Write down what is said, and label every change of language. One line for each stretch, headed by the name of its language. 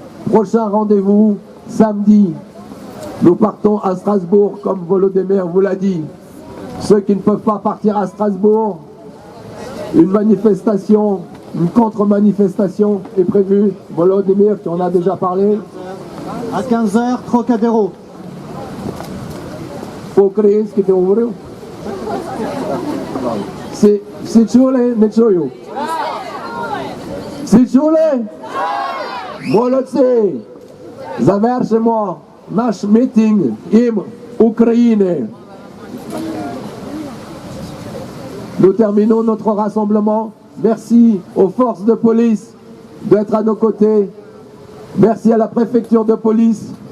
French: Prochain rendez-vous, samedi, nous partons à Strasbourg, comme Volodymyr vous l'a dit. Ceux qui ne peuvent pas partir à Strasbourg, Une manifestation, une contre-manifestation est prévue. Volodymyr, tu en as déjà parlé. À 15h, Trocadéro.
Ukrainian: По-українськи ти говорив? Всі чули? Не чую. Всі чули? Молодці! Завершимо наш мітинг ім'я України.
French: Nous terminons notre rassemblement. Merci aux forces de police d'être à nos côtés. Merci à la préfecture de police.